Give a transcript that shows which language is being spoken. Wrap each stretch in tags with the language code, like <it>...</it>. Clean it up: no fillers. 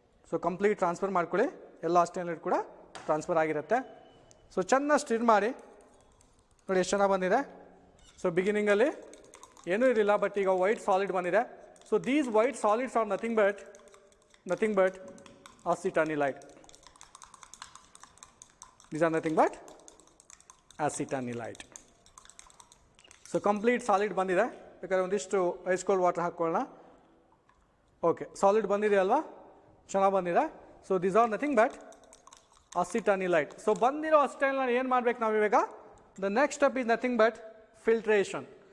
<kn>So complete transfer ಮಾಡ್ಕೊಳ್ಳಿ. ಎಲ್ಲ ಅಸಿಟಾನಿಲೈಡ್ ಕೂಡ ಟ್ರಾನ್ಸ್ಫರ್ ಆಗಿರುತ್ತೆ. ಸೊ ಚೆನ್ನಾಗಿ ಸ್ಟಿರ್ ಮಾಡಿ. ನೋಡಿ ಎಷ್ಟು ಚೆನ್ನಾಗಿ ಬಂದಿದೆ. ಸೊ ಬಿಗಿನಿಂಗಲ್ಲಿ ಏನೂ ಇರಲಿಲ್ಲ, ಬಟ್ ಈಗ ವೈಟ್ ಸಾಲಿಡ್ ಬಂದಿದೆ.</kn> <en>So these white solids are nothing but acetanilide. These are nothing but acetanilide.</en> <kn>So complete solid ಬಂದಿದೆ. ಬೇಕಾದ್ರೆ ಒಂದಿಷ್ಟು ಐಸ್ ಕೋಲ್ಡ್ ವಾಟರ್ ಹಾಕ್ಕೊಳ್ಳೋಣ. ಓಕೆ, ಸಾಲಿಡ್ ಬಂದಿದೆ ಅಲ್ವಾ, ಚೆನ್ನಾಗಿ ಬಂದಿದೆ.</kn> <en>So these are nothing but acetanilide.</en> <kn>So ಬಂದಿರೋ ಅಸಿಟಾನಿಲೈಡ್ ಏನು ಮಾಡಬೇಕು ನಾವು ಇವಾಗ?</kn> <en>The next step is nothing but filtration.</en>